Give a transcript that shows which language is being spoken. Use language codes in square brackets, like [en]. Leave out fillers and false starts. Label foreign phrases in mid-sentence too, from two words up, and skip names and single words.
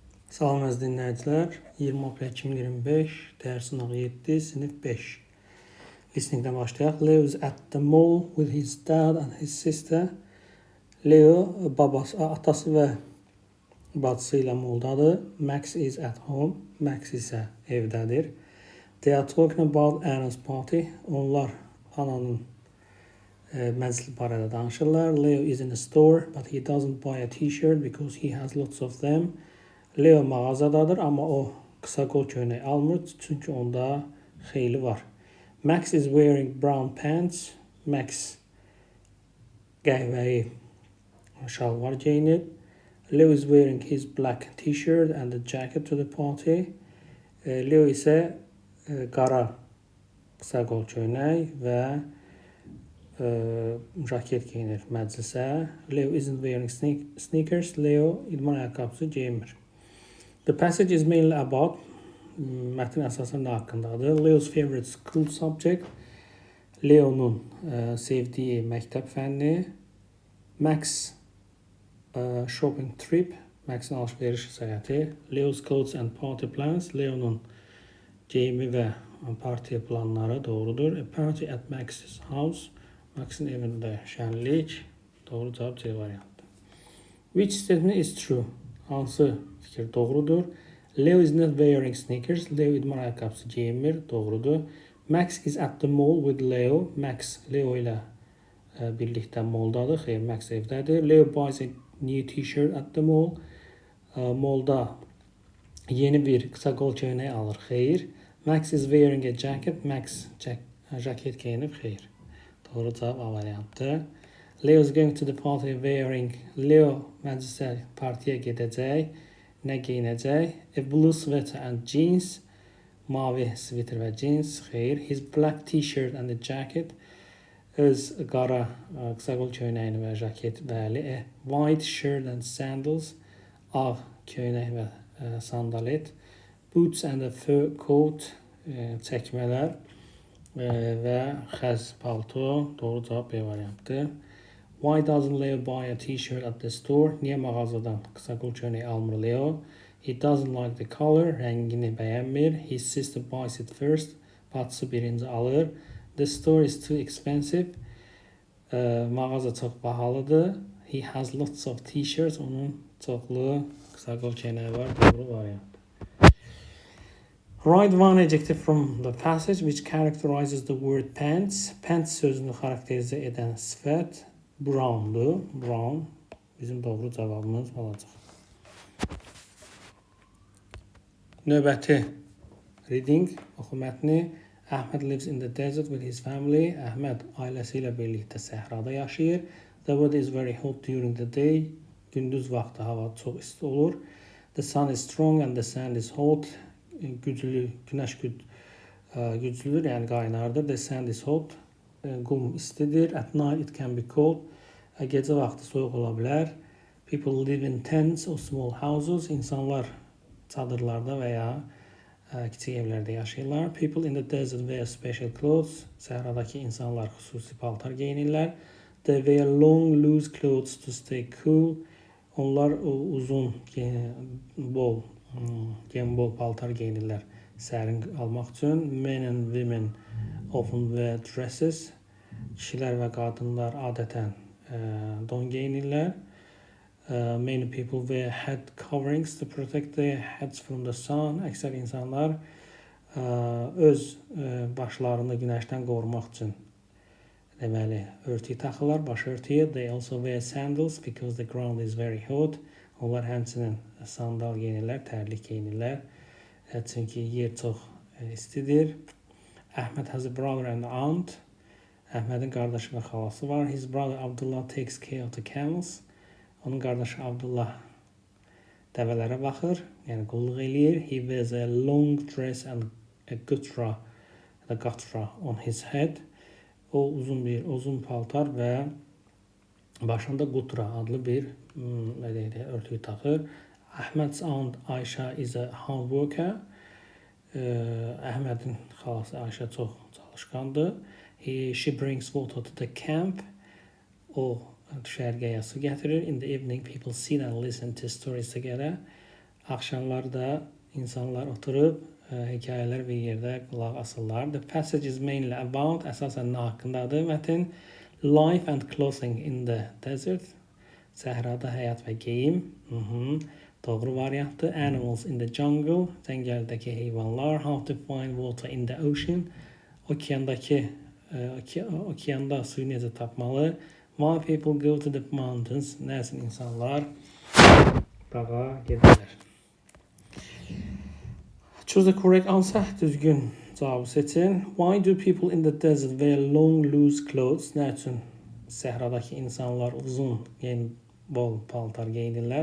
[az] Salam əziz dinləyicilər. 20 aprel 2025, dərs sınağı 7, sinif 5. Listeningdən başlayaq. [en] Leo is at the mall with his dad and his sister. [az] Leo atası və bacısı ilə moldadır. [en] Max is at home. [az] Max isə evdədir. [en] They are talking about Anna's party. [az] Onlar Ananın məclisi barədə danışırlar. [en] Leo is in a store, but he doesn't buy a t-shirt because he has lots of them. [az] Leo mağazadadır, amma o qısa qol köynək almır, çünki onda xeyli var. [en] Max is wearing brown pants. [az] Max qəhvəyi şalvar geyinir. [en] Leo is wearing his black t-shirt and a jacket to the party. [az] Leo isə qara qısa qol köynək və jaket geyinir məclisə. [en] Leo isn't wearing sneakers. [az] Leo idman ayaqqabısı geyinmir. [en] The passage is mainly about [az] mətn əsasən nə haqqındadır? [en] Leo's favorite school subject. [az] Leonun sevdiyi məktəb fənni. [en] Max shopping trip. [az] Max'in alış-veriş səyahəti. [en] Leo's clothes and party plans. [az] Leonun geyimi və parti planları doğrudur. [en] A party at Max's house. [az] Max'in evində şənlik. Doğru cavab C variantı. [en] Which statement is true? [az] Hansı fikir doğrudur? [en] Leo is not wearing sneakers. [az] Leo idman ayaqqabısı geyinmir. Doğrudur. [en] Max is at the mall with Leo. [az] Max Leo ilə birlikdə moldadır. Xeyr, Max evdədir. [en] Leo buys a new t-shirt at the mall. [az] Molda yeni bir qısa qol köynək alır. [en] Xeyr. Max is wearing a jacket. [az] Max jaket geyinib. Xeyr. Doğru cavab A variantı. [en] Leo is going to the party wearing. [az] Leo məclisə partiyə gedəcək. Nə geyinəcək? [en] A blue sweater and jeans. [az] Mavi sviter və jeans. Xeyr. [en] His black t-shirt and a jacket. [az] Öz qara qısa qol köynəyini və jaket. Bəli. [en] A white shirt and sandals. [az] Ağ köynək və sandalet. [en] Boots and a fur coat. [az] Çəkmələr və xəz palto. Doğru cavab B variantı. [en] Why doesn't Leo buy a t-shirt at the store? [az] Niyə mağazadan qısa qol köynək almır Leo? [en] He doesn't like the color. [az] Rəngini bəyənmir. [en] His sister buys it first. [az] Bacısı birinci alır. [en] The store is too expensive. [az] Mağaza çox bahalıdır. [en] He has lots of t-shirts. [az] Onun çoxlu qısa qol köynəyi var. Doğru variant. [en] Write one adjective from the passage which characterizes the word pants. [az] Pants sözünü xarakterizə edən sifət browndur. Brown bizim doğru cavabımız olacaq. Növbəti reading, oxu mətni. [en] Ahmed lives in the desert with his family. [az] Ahmed ailəsi ilə birlikdə səhrada yaşayır. [en] The weather is very hot during the day. [az] Gündüz vaxtı hava çox isti olur. [en] The sun is strong and the sand is hot. [az] Günəş güclüdür, yəni qaynardır. [en] The sand is hot. [az] Qum istidir. [en] At night it can be cold. [az] Gecə vaxtı soyuq ola bilər. [en] People live in tents or small houses. [az] İnsanlar çadırlarda və ya kiçik evlərdə yaşayırlar. [en] People in the desert wear special clothes. [az] Səhradakı insanlar xüsusi paltar geyinirlər. [en] They wear long, loose clothes to stay cool. [az] Onlar uzun, bol paltar geyinirlər sərin almaq üçün. [en] Men and women often wear dresses. [az] Kişilər və qadınlar adətən don geyinirlər. [en] Many people wear head coverings to protect their heads from the sun. [az] Əksər insanlar öz başlarını günəşdən qorumaq üçün deməli örtüyü taxırlar, baş örtüyü. [en] They also wear sandals because the ground is very hot. [az] Onlar həmçinin sandal geyinirlər, tərlik geyinirlər. Çünki yer çox istidir. [en] Ahmed has a brother and aunt. [az] Əhmədin qardaşı və xalası var. [en] His brother Abdullah takes care of the camels. [az] Onun qardaşı Abdullah dəvələrə baxır, yəni qulluq eləyir. [en] He wears a long dress and a gutra on his head. [az] O uzun paltar və başında qutra adlı bir örtüyü taxır. [en] Ahmed's aunt Ayşə is a hard worker. [az] Əhmədin xalası Ayşə çox çalışqandır. [en] She brings water to the camp. [az] O düşərgəyə su gətirir. [en] In the evening people sit and listen to stories together. [az] Axşamlar da insanlar oturub hekayələr bir yerdə qulaq asırlar. [en] The passage is mainly about, [az] əsasən nə haqqındadır mətn? [en] Life and clothing in the desert. [az] Səhrada həyat və geyim. Doğru variantdır. [en] Animals in the jungle. [az] Cəngəldəki heyvanlar. [en] How to find water in the ocean. [az] Okeanda suyu necə tapmalı? [en] Why people go to the mountains. [az] Nə üçün insanlar dağa gedirlər? [en] Choose the correct answer. [az] Düzgün cavabı seçin. [en] Why do people in the desert wear long loose clothes? [az] Nə üçün səhradakı insanlar uzun, bol paltar geyinirlər?